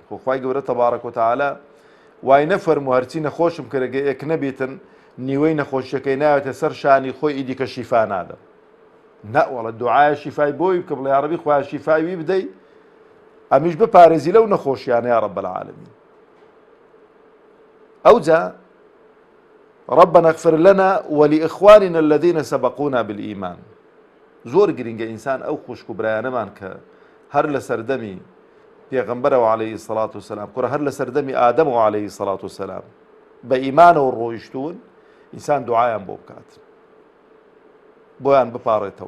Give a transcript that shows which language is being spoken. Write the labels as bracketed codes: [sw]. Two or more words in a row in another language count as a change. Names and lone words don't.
[ckb] خۆ خوای گەورە [ar] تەبارەک و تەعالە [ckb] وای نەفەرموو هەرچی نەخۆشم کردەگە ئێک نەبێتن نیوەی نەخۆشیەکەی ناوێتە سەر شانی خۆی ئیدیکە شیفا نادەم. نەوەڵە دوعایە شیفای بۆی بکە، بڵێ یا ڕەبی خوای شیفاوی بدەی، ئەمیش بپارێزی لەو نەخۆشیانە [ar] یا رب العالمین. [ckb] ئەوجا [ar] ربنا اغفر لنا ولإخواننا الذين سبقونا بالإيمان. [ckb] زۆر گرنگە ئینسان ئەو خوشک و برایانەمان کە هەر لە سەردەمی پێغەمبەرەوە [ar] عەلەیهی سەڵات وسەلام، [ckb] کوڕە هەر لە سەردەمی ئادەمەوە [ar] عەلەیهی سەڵات وسەلام [ckb] بە ئیمانەوە ڕۆیشتون، ئینسان دوعایان بۆ بکات، بۆیان بپاڕێتەوە.